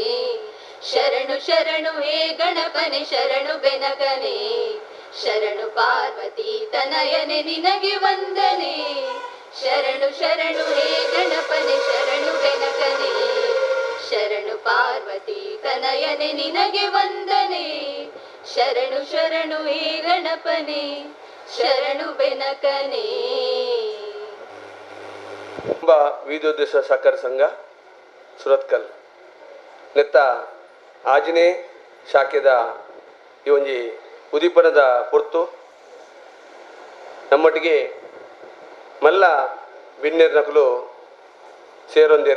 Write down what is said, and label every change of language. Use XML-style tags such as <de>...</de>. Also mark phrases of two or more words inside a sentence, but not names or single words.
<kn>ಶರಣು ಶರಣು ಹೇ ಗಣಪನೆ, ಶರಣು ಬೆನಕನೆ, ಶರಣು ಪಾರ್ವತಿ ತನಯನೆ ನಿನಗೆ ವಂದನೆ. ಶರಣು ಶರಣು ಹೇ ಗಣಪನೆ, ಶರಣು ಬೆನಕನೆ, ಶರಣು ಪಾರ್ವತಿ ತನಯನೆ ನಿನಗೆ ವಂದನೆ. ಶರಣು ಶರಣು ಹೇ ಗಣಪನೆ, ಶರಣು ಬೆನಕನೆ.</kn> <tcy>ವಿದ್ಯೋದ್ದೇಶ ಸಹಕಾರ ಸಂಘ ಸುರತ್ಕಲ್ ನೆತ್ತ ಆಜನೆ ಶಾಖೆದ ಈ ಒಂಜಿ ಉದೀಪನದ ಪೊರ್ತು ನಮ್ಮೊಟ್ಟಿಗೆ ಮಲ್ಲ ಬಿನ್ನೇರ್ ನಕಲು ಸೇರೊಂದೇರು.</tcy>